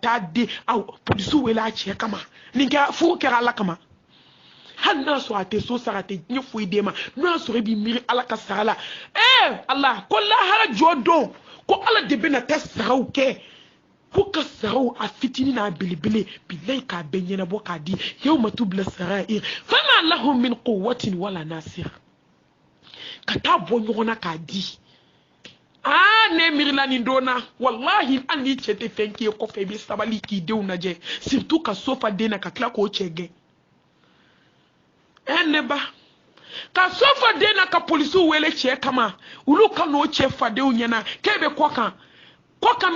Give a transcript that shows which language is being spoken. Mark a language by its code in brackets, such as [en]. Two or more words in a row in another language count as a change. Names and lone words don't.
[bm] taa den polisiw wele a cɛ kama nin kɛra furu kɛra ala kama hali n'a sɔrɔ a tɛ so sara a tɛ diɲɛ foyi d'e ma n'o y'a sɔrɔ i b'i miiri ala ka sara la ala ko lahara jɔ don ko ala de bɛna taa saraw kɛ ko ka saraw a fitinin n'a belebele billahi k'a bɛɛ ɲɛnabɔ k'a di [ar] يوم تبلى السرائر فما لهم من قوة ولا ناصر [bm] ka taa bɔ ɲɔgɔn na k'a di ne miirila nin donna wallahi an ni cɛ tɛ fɛn k'i ye kɔfɛ i bɛ sabali k'i denw lajɛ surtout ka so fa den na ka tila k'o cɛ gɛn ne ba ka so fa den na ka polisiw wele cɛ kama olu ka n'o cɛ fadenw ɲɛna k'e bɛ kɔ kan bɛ